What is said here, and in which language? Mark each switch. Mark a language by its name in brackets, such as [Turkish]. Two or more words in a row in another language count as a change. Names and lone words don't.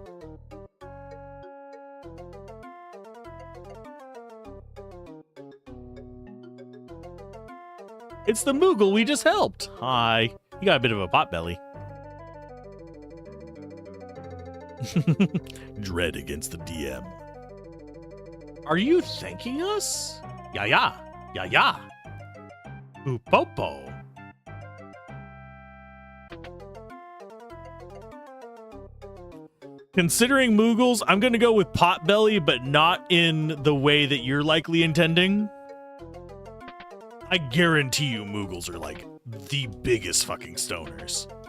[English] It's the Moogle we just helped. Hi. You got a bit of a potbelly. Dread against the DM. Are you thanking us? Ya ya. Ya ya. Oopopo. Considering Moogles, I'm going to go with potbelly, but not in the way that you're likely intending. I guarantee you Moogles are like the biggest fucking stoners.